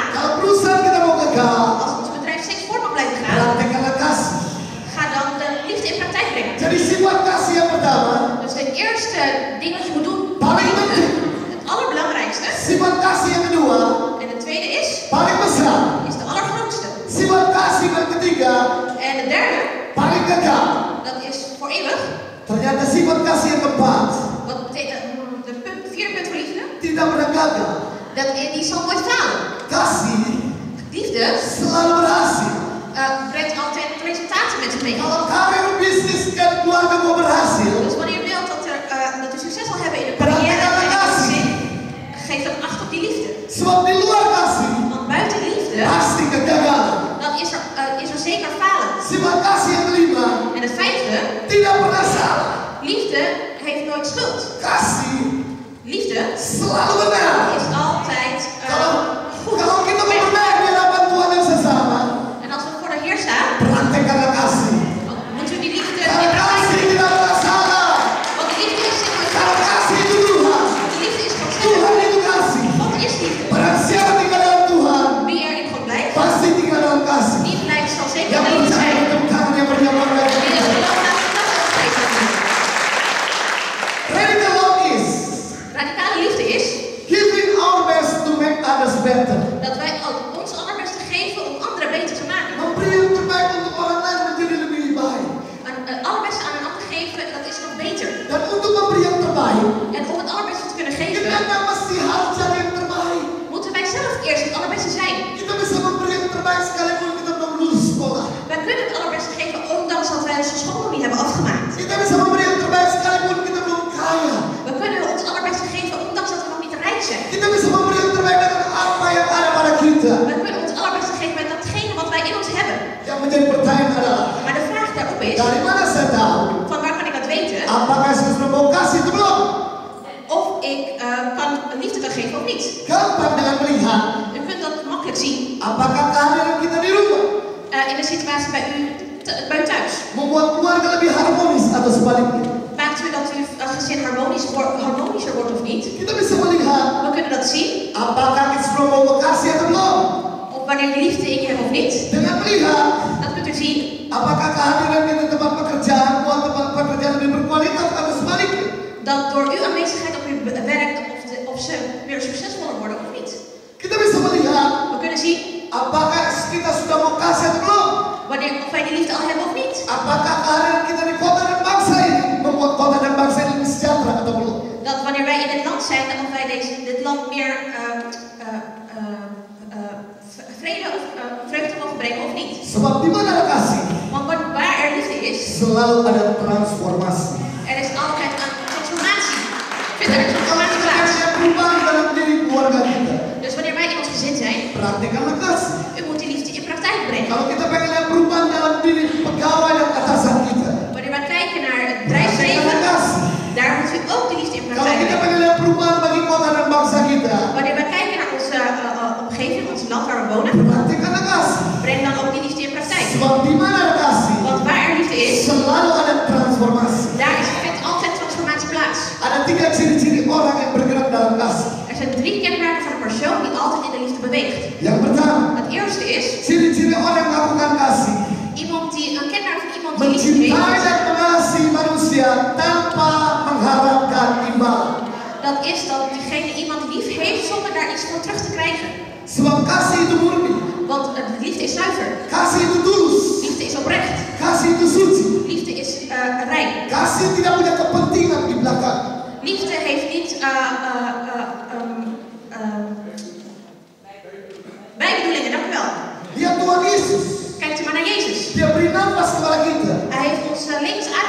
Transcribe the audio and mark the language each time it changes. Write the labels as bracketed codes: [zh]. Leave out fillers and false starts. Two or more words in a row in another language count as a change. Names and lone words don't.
[id] kalau perusahaan kita mau kekal, [nl] als ons bedrijf steeds voort mag blijven gaan, [id] praktekkanlah kasih. [nl] ga dan de liefde in praktijk brengen. [id] Jadi sifat kasih yang pertama, [nl] Dus het eerste ding wat je moet doen, [id] paling penting. [nl] het allerbelangrijkste, [id] Sifat kasih yang kedua, [nl] en het tweede is [id] paling besar. [nl] de allergrootste. [id] Sifat kasih yang ketiga, [nl] En de derde, [id] paling kekal. [nl] dat is voor eeuwig. [id] Ternyata sifat kasih yang keempat [nl] Wat betekent vierde punt voor liefde? [id] tidak pernah gagal. [nl] Die zal nooit falen. [id] Kasih [nl] Liefde [id] selalu berhasil. [nl] brengt altijd resultaten met zich mee. [id] Kalau karir, bisnis, dan keluarga mau berhasil, [nl] Dus wanneer je wilt dat u succes zal hebben in de carrière en in het gezin, geef dan acht op die liefde. [id] sebab di luar kasih [nl] Want buiten liefde, [id] pasti kegagalan. [nl] dan is er zeker falen. [id] Sifat kasih yang kelima [nl] En het vijfde, [id] tidak pernah salah. [nl] liefde heeft nooit schuld. [id] Kasih [nl] Liefde [id] selalu benar. [nl] is altijd goed. [id] Kalau kita mau benar di hadapan Tuhan yang sesama, [nl] En als we voor de Heer staan, [id] praktekkanlah kasih. [nl] dan moet u die liefde [id] Karena [nl] in praktijk [id] kasih [nl] brengen. [id] tidak pernah salah. [nl] Want die liefde is nooit [id] Karena [nl] fout. [id] kasih itu Tuhan. [nl] Die liefde is God [id] Tuhan [nl] zelf. [id] itu kasih. [nl] God is liefde. [id] Barang siapa tinggal dalam Tuhan, [nl] Wie er in God blijft, [id] pasti tinggal dalam kasih. [nl] die blijft zal zeker [id] Yang [nl] in liefde [id] percaya [nl] zijn. [id] untuk tangan yang berjamaah [nl] Wie is geloof laat zich dat uitspreken. [en] Radical love is [nl] Radicale liefde is [en] giving our best to make others better. [nl] dat wij ons allerbeste geven om anderen beter te maken. [id] Memberi yang terbaik untuk orang lain menjadi lebih baik. [nl] Het allerbeste aan een ander geven, dat is nog beter. [id] Dan untuk memberi yang terbaik, [nl] En om het allerbeste te kunnen [id] kita [nl] geven, [id] tidak mesti harus cari yang terbaik. [nl] moeten wij zelf eerst het allerbeste zijn. [id] Kita bisa memberi yang terbaik sekalipun kita belum lulus sekolah. [nl] Wij kunnen het allerbeste geven ondanks dat wij onze school nog niet hebben afgemaakt. [id] Kita bisa memberi yang terbaik sekalipun kita belum kaya. [nl] We kunnen ons allerbeste geven ondanks dat we nog niet rijk zijn. [id] Kita bisa memberi yang terbaik dengan apa yang ada pada kita. [nl] We kunnen ons allerbeste geven met datgene wat wij in ons hebben. [id] Yang menjadi pertanyaan adalah, [nl] Maar de vraag daarop is, [id] dari mana saya tahu? [nl] van waar kan ik dat weten? [id] Apakah saya sudah mau kasih itu belum? [nl] Of ik liefde kan geven of niet. [id] Gampang dengan melihat. [nl] U kunt dat makkelijk zien [id] Apakah kehadiran kita di rumah [nl] in de situatie bij u thuis. [id] membuat keluarga lebih harmonis atau sebaliknya? [nl] Maakt u dat uw gezin harmonischer wordt of niet? [id] Kita bisa melihat [nl] We kunnen dat zien. [id] apakah kita sudah mau kasih atau belum. [nl] Of wanneer je liefde in je hebt of niet. [id] Dengan melihat [nl] Dat kunt u zien [id] Apakah kehadiran di tempat pekerjaan buat tempat pekerjaan lebih berkualitas atau sebaliknya? [nl] Dat door uw aanwezigheid op uw werk of ze weer succesvoller worden of niet. [id] Kita bisa melihat [nl] We kunnen zien [id] apakah kita sudah mau kasih atau belum. [nl] of wij die liefde al hebben of niet. [id] Apakah kehadiran kita di kota dan bangsa ini membuat kota dan bangsa ini lebih sejahtera atau belum? [nl] Dat wanneer wij in dit land zijn, dat of wij dit land meer vrede of vreugde mogen brengen of niet. [id] Sebab di mana ada kasih, [nl] Want waar er liefde is, [id] selalu ada transformasi. [nl] er is altijd een transformatie. Vindt er een transformatie [id] Ada [nl] plaats. [id] perubahan dalam diri keluarga kita. [nl] Dus wanneer wij in ons gezin zijn, [id] Praktikkanlah kasih. [nl] u moet die liefde in praktijk brengen. [id] Kalau kita pengen lihat perubahan dalam diri pegawai dan atasan kita, [nl] Wanneer wij kijken naar het [id] praktikkanlah [nl] bedrijfsleven, [id] kasih. [nl] daar moet u ook de liefde in [id] Kalau [nl] praktijk [id] kita [nl] brengen. [id] pengen lihat perubahan bagi kota dan bangsa kita, [nl] Wanneer wij kijken naar onze omgeving, ons land waar we wonen, [id] praktikkanlah kasih. [nl] breng dan ook die liefde in praktijk. [id] Sebab di mana ada kasih, [nl] Want waar er liefde is, [id] selalu ada transformasi. [nl] daar vindt altijd transformatie plaats. [id] Ada 3 ciri-ciri orang yang bergerak dalam kasih. [nl] Er zijn 3 kenmerken van een persoon die altijd in de liefde beweegt. [id] Yang pertama, [nl] Het eerste is [id] ciri-ciri orang yang melakukan kasih, [nl] een kenmerk van iemand die liefde [id] mencintai [nl] heeft. [id] dan mengasihi manusia tanpa mengharapkan imbalan. [nl] Dat is dat diegene iemand lief heeft zonder daar iets voor terug te krijgen. [id] Sebab kasih itu murni, [nl] Want liefde is zuiver. [id] kasih itu tulus, [nl] Liefde is oprecht. [id] kasih itu suci, [nl] Liefde is rein. [id] kasih tidak punya kepentingan di belakang. [nl] Liefde heeft niet bijbedoelingen, dank u wel. [id] Lihat Tuhan Yesus, [nl] Kijkt u maar naar Jezus. [id] Dia beri nafas kepada kita [nl] Hij heeft ons levensadem